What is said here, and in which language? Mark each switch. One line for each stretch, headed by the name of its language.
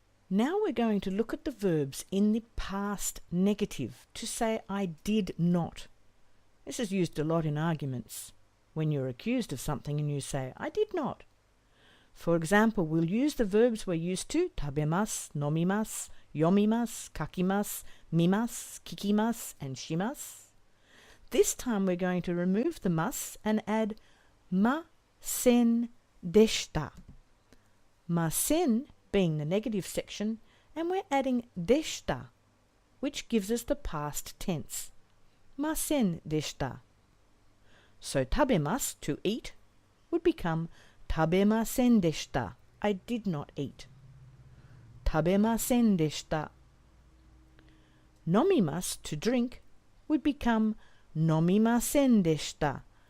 English: Now we're going to look at the verbs in the past negative to say I did not. This is used a lot in arguments. When you're accused of something and you say, I did not. For example, we'll use the verbs we're used to,
Japanese: 食べます, 飲みます, 読みます, 書きます, 見ます, 聞きます, and します.
English: This time we're going to remove the mas and add
Japanese: ませんでした.
English: ません being the negative section, and we're adding でした, which gives us the past tense.
Japanese: ませんでした.
English: So 食べます to eat would become
Japanese: 食べませんでした.
English: I did not eat.
Japanese: 食べませんでした.
English: 飲みます to drink would become
Japanese: 飲みませんでした.